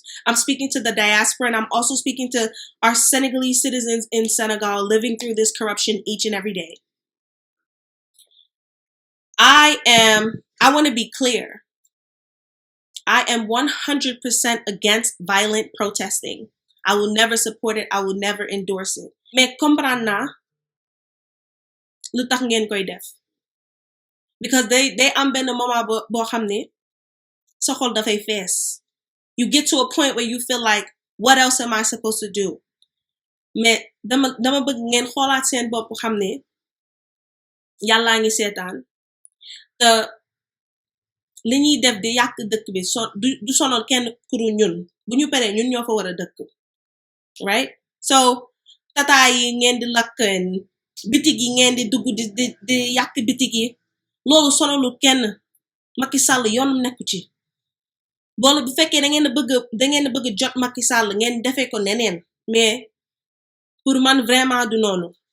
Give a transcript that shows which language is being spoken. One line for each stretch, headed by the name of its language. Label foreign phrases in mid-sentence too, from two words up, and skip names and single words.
English: I'm speaking to the diaspora, and I'm also speaking to our Senegalese citizens in Senegal living through this corruption each and every day. I want to be clear. I am 100% against violent protesting. I will never support it. I will never endorse it.
Wolof: Mais comprendre na lu tax ngeen koy def. Because they am benn moment bo xamne sa xol da fay fess.
English: You get to a point where you feel like, what else am I supposed to do?
Wolof: Mais dama bëgg ngeen xolaat seen bopp xamne Yàlla ngi seetaan. Te li ñuy def di yàq dëkk bi du sonal kenn kuru ñun. Bu ñu paree ñun ñoo fa war a dëkk.
English: Right?
Wolof: So tata yi ngeen di lakk, bitig yi ngeen di dugg di yàq bitig yi, loolu sonalu kenn. Macky Sall yoonam nekku ci. boole bu fekkee da ngeen a bëgg jot Macky Sall ngeen defee ko neneen
French: mais pour
Wolof: man vraiment du noonu.